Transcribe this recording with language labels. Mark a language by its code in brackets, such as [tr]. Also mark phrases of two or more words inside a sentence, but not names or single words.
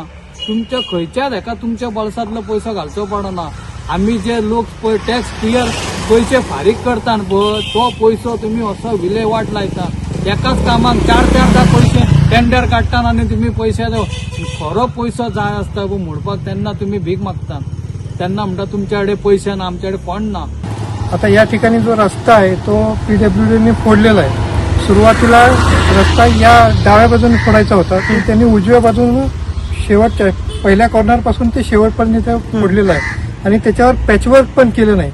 [kok] तुमच्या खंयच्याच हेका तुमच्या बळसांतलो पयसो घालचो पडना। आमी जे लोक पळय टॅक्स क्लियर पयशे फारीक करतात पळय, तो पयसो तुम्ही असो विलेवाट लायता। एकाच कामाक चार पयशे टेंडर काडटात आनी तुम्ही पयशे खरो पयसो जाय आसता पळय म्हणपाक, तेन्ना तुम्ही भीक मागता। [mr] त्यांना म्हणता तुमच्याकडे पैसे ना, आमच्याकडे फंड ना। आता या ठिकाणी जो रस्ता आहे तो पीडब्ल्यूडीने फोडलेला आहे। सुरुवातीला रस्ता या डाव्या बाजूने फोडायचा होता, पण त्यांनी उजव्या बाजूने शेवटच्या पहिल्या कॉर्नर पासून ते शेवटपर्यंत ते फोडलेलं आहे आणि त्याच्यावर पॅचवर्क पण केलं नाही।